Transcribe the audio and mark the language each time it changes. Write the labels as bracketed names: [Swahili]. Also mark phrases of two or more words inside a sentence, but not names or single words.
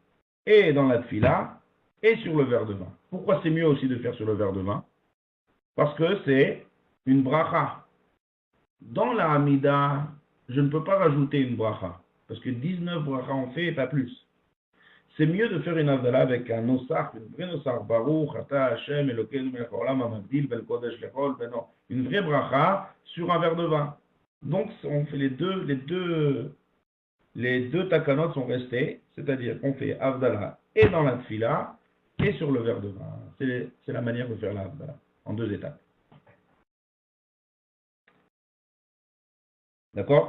[French] Et dans la Tfila, et sur le verre de vin. Pourquoi c'est mieux aussi de faire sur le verre de vin? Parce que c'est une bracha. Dans la Hamida, je ne peux pas rajouter une bracha, parce que 19 brachas on fait et pas plus. C'est mieux de faire une Havdalah avec un nosach, une vraie nosach, [Hebrew] ברוך, אתה השם, אלוקינו מלך העולם, המגדיל, בל קודש לחול, [French] non, une vraie bracha sur un verre de vin. Donc, on fait les deux takanot sont restés, c'est-à-dire qu'on fait Havdalah et dans la tfila et sur le verre de vin. C'est la manière de faire la Havdalah, en deux étapes. D'accord?